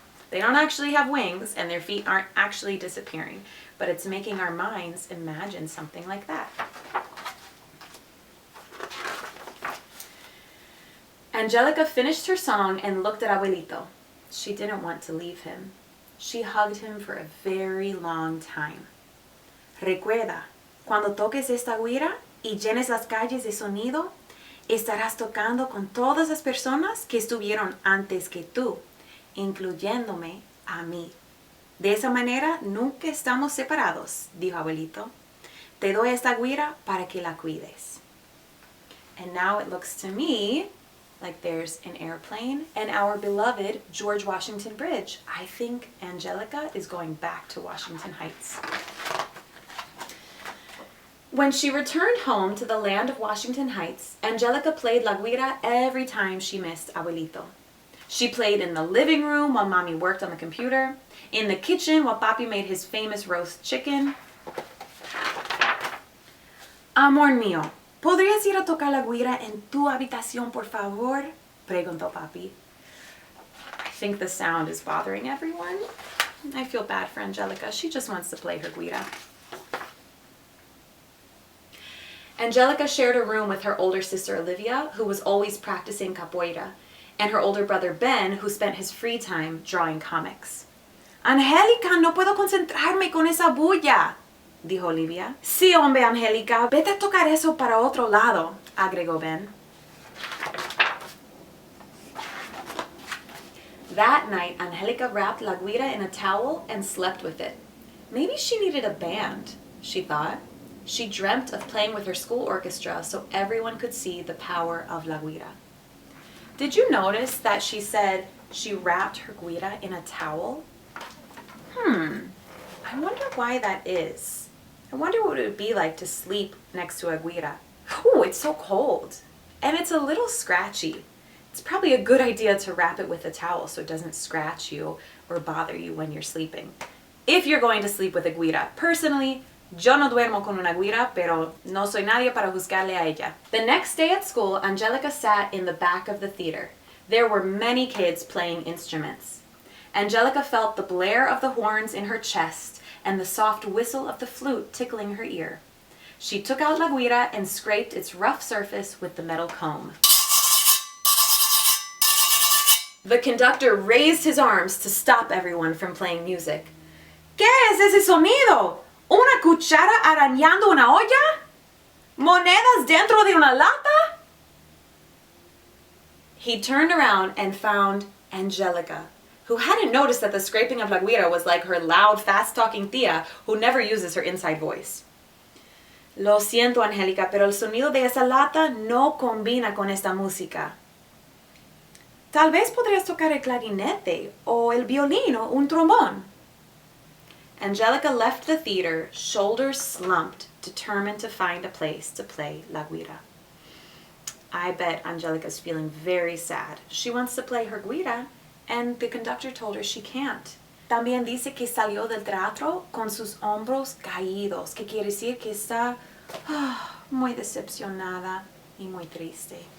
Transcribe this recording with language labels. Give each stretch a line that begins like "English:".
English: They don't actually have wings and their feet aren't actually disappearing, but it's making our minds imagine something like that. Angelica finished her song and looked at Abuelito. She didn't want to leave him. She hugged him for a very long time.
Spanish: Recuerda, cuando toques esta guira y llenes las calles de sonido, estarás tocando con todas las personas que estuvieron antes que tú, incluyéndome a mí. De esa manera nunca estamos separados, dijo Abuelito. Te doy esta guira para que la cuides.
English: And now it looks to me like there's an airplane and our beloved George Washington Bridge. I think Angelica is going back to Washington Heights. When she returned home to the land of Washington Heights, Angelica played la guira every time she missed Abuelito. She played in the living room while Mommy worked on the computer, in the kitchen while Papi made his famous roast chicken.
Spanish: Amor mío, ¿podrías ir a tocar la guira en tu habitación, por favor? Preguntó Papi.
English: I think the sound is bothering everyone. I feel bad for Angelica. She just wants to play her guira. Angelica shared a room with her older sister Olivia, who was always practicing capoeira, and her older brother Ben, who spent his free time drawing comics.
Spanish: Angélica, no puedo concentrarme con esa bulla, dijo Olivia. Sí, hombre, Angélica, vete a tocar eso para otro lado, agregó Ben.
English: That night, Angelica wrapped la guira in a towel and slept with it. Maybe she needed a band, she thought. She dreamt of playing with her school orchestra so everyone could see the power of la guira. Did you notice that she said she wrapped her guira in a towel? I wonder why that is. I wonder what it would be like to sleep next to a guira. Ooh, it's so cold. And it's a little scratchy. It's probably a good idea to wrap it with a towel so it doesn't scratch you or bother you when you're sleeping. If you're going to sleep with a guira. Personally,
Spanish: yo no duermo con una guira, pero no soy nadie para juzgarle a ella.
English: The next day at school, Angelica sat in the back of the theater. There were many kids playing instruments. Angelica felt the blare of the horns in her chest and the soft whistle of the flute tickling her ear. She took out la guira and scraped its rough surface with the metal comb. The conductor raised his arms to stop everyone from playing music.
Spanish: ¿Qué es ese sonido? ¿Una cuchara arañando una olla? ¿Monedas dentro de una lata?
English: He turned around and found Angelica, who hadn't noticed that the scraping of la guira was like her loud, fast-talking tía who never uses her inside voice.
Spanish: Lo siento, Angélica, pero el sonido de esa lata no combina con esta música. Tal vez podrías tocar el clarinete o el violín o un trombón.
English: Angelica left the theater, shoulders slumped, determined to find a place to play la guira. I bet Angelica's feeling very sad. She wants to play her guira, and the conductor told her she can't.
Spanish: También dice que salió del teatro con sus hombros caídos, que quiere decir que está muy decepcionada y muy triste.